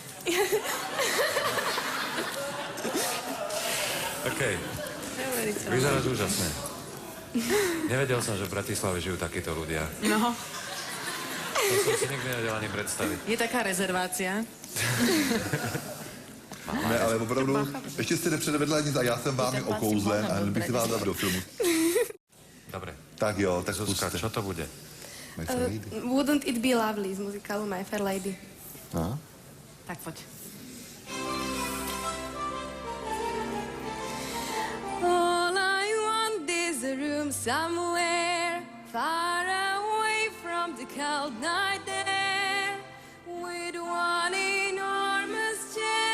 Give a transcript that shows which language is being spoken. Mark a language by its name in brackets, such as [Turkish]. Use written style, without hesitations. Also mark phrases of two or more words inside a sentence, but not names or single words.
[Slovak] OK. Vyzeráš úžasne. Nevedel som, že v Bratislave žijú takíto ľudia. No, To som si nikdy nevedel ani predstaviť. je taká rezervácia. [Czech] Ne, ale opravdu, ještě jste nepředvedla nic a já jsem vámi okouzlen a bych si vás dal do filmu. [Slovak] Dobre. [Czech] Tak jo, tak Zuzka, puste. [Slovak] čo to bude? My Fair Lady. Wouldn't It Be Lovely z muzikálu My Fair Lady. No. Tak poď. [English] All I want is a room somewhere far away from the cold night there, with one enormous chair.